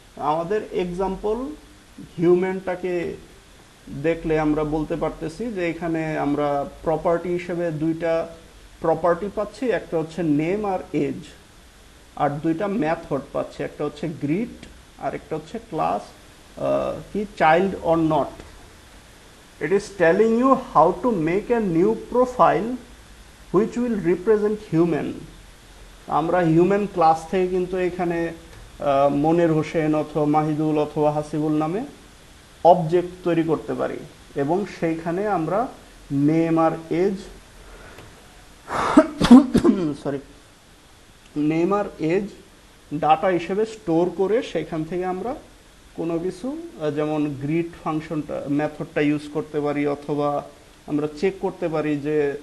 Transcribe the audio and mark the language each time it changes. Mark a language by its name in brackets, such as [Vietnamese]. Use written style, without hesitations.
[Bangla] আমাদের এক্সাম্পল হিউম্যানটাকে দেখলে আমরা বলতে পারতেছি যে এখানে আমরা প্রপার্টি হিসেবে দুইটা প্রপার্টি পাচ্ছি, একটা হচ্ছে নেম আর এজ, আর দুইটা মেথড পাচ্ছি, একটা হচ্ছে গ্রিড আর একটা হচ্ছে ক্লাস কি child or not. [English] It is telling you how to make a new profile which will represent human. [Bangla] আমরা হিউম্যান ক্লাস থেকে কিন্তু এখানে মনির হোসেন অথবা মাহিদুল অথবা হাসিবুল নামে অবজেক্ট তৈরি করতে পারি এবং সেইখানে আমরা নেম আর এজ সরি নেম আর এজ ডাটা হিসেবে স্টোর করে সেখান থেকে আমরা কোনো কিছু যেমন গ্রিড ফাংশনটা মেথডটা ইউজ করতে পারি, অথবা আমরা চেক করতে পারি যে